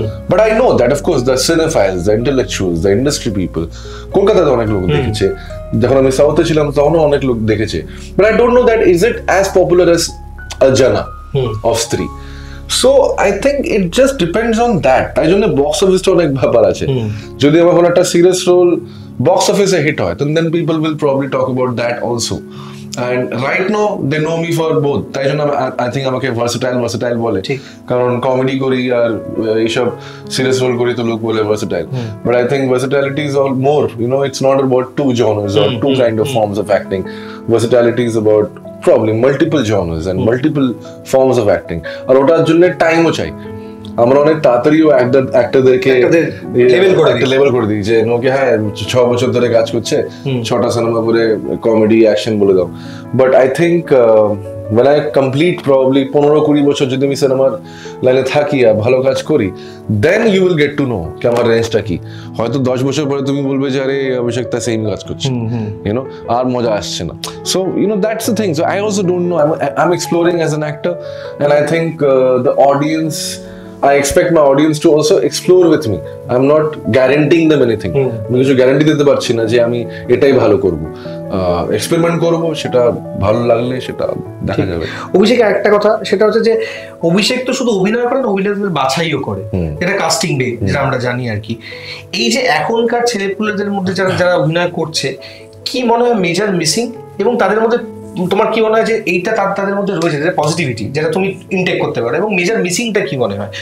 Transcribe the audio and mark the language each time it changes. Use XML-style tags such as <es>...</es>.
<en>but I know that of course the cinephiles, the intellectuals, the industry people,</en> <bn>কলকাতাতে অনেক লোক দেখেছে, যখন আমি সাউথে ছিলাম তখনও অনেক লোক দেখেছে।</bn> <en>But I don't know that is it as popular as জানা of Stree. So I think it just depends on that.</en> <bn>তাই জন্য বক্স অফিসটা অনেক ব্যাপার আছে। যদি আমার কোনো একটা সিরিয়াস রোল বক্স অফিসে হিট হয়,</bn> <en>then people will probably talk about that also. And right now they know me for both.</en> <bn>তাই জন্য</bn> <en>I think</en> <bn>আমাকে versatile বলে, কারণ কমেডি করি আর এইসব সিরিয়াস রোল করি তো লোক বলে versatile.</bn> <en>But I think versatility is all more, it's not about two genres or two kind of forms of acting. Versatility is about probably multiple genres and multiple forms of acting.</en> <bn>আর ওটার জন্য টাইমও চাই। আমরা অনেক তাড়াতাড়িও অ্যাক্টরদেরকে level করে দিই যে ওকে হ্যাঁ 6 বছর ধরে কাজ করছে, 6টা সিনেমা করে কমেডি অ্যাকশন বলে দাও।</bn> <en>but I think when I complete probably</en> <bn>15-20 বছর যদি আমি সিনেমার লাইনে থাকি আর ভালো কাজ করি,</bn> <en>then you will get to know</en> <bn>কি আমার রেঞ্জটা কি। হয়তো 10 বছর পরে তুমি বলবে যে আরে অভিষেক তা সেম কাজ করছে, আর মজা আসছে না।</bn> <en>So that's the thing. So I also don't know. I'm exploring as an actor, and I think the audience, I expect my audience to also explore with me. I'm not guaranteeing them anything.</en> <bn>আমি কিছু guarantee দিতে পারছি না যে আমি এটাই ভালো করব। এক্সপেরিমেন্ট করব, সেটা ভালো লাগলে সেটা দেখা যাবে। অভিষেকের একটা কথা সেটা হচ্ছে যে অভিষেক তো শুধু অভিনয় করে না, অভিনেতাদের বাছাইও করে। এটা কাস্টিং ডে যেটা আমরা জানি আর কি। এই যে এখনকার ছেলেপুলেদের মধ্যে যারা অভিনয় করছে, কি মনে হয় মেজর মিসিং, এবং তাদের মধ্যে তোমার কি মনে হয় যে এইটা তাদের মধ্যে রয়েছে যে পজিটিভিটি যেটা তুমি ইনটেক করতে পারো, এবং মেজর মিসিংটা কি মনে হয়?</bn>